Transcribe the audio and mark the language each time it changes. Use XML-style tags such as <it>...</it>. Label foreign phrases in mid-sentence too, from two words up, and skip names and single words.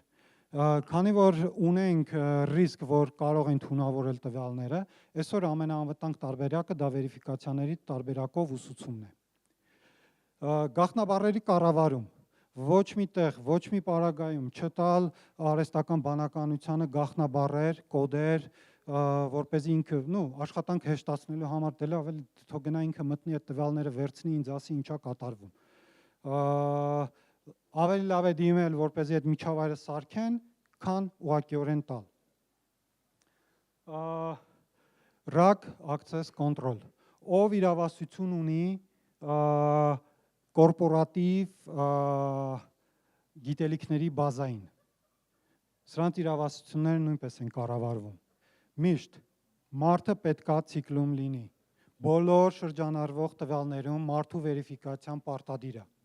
<hy>Քանի որ ունենք ռիսկ, որ կարող են թունավորել տվյալները, այսօր ամենաանվտանգ տարբերակը դա վերիֆիկացիաների տարբերակով ուսուցումն է։ Գաղտնաբառերի կառավարում։ Ոչ մի տեղ, ոչ մի պարագայում չտալ արհեստական բանականությանը գաղտնաբառեր, կոդեր, որպեսզի ինքը, աշխատանք հեշտացնելու համար դել ավելի թող գնա ինքը մտնի այդ տվյալները վերցնի, ինձ ասի ինչա կատարվում։ Ավելի լավ է դիմել, որպեսզի այդ միջավայրը սարքեն, քան ուղղակիորեն տալ։</hy> <en>RAG access control,</en> <hy>ով իրավասություն ունի կորպորատիվ գիտելիքների բազային։ Սրանց իրավասությունները նույնպես են կառավարվում։ Միշտ մարդը պետք է ցիկլում լինի։ Բոլոր շրջանառվող տվյալներում մարդու վերիֆիկացիան պարտադիր է։</hy>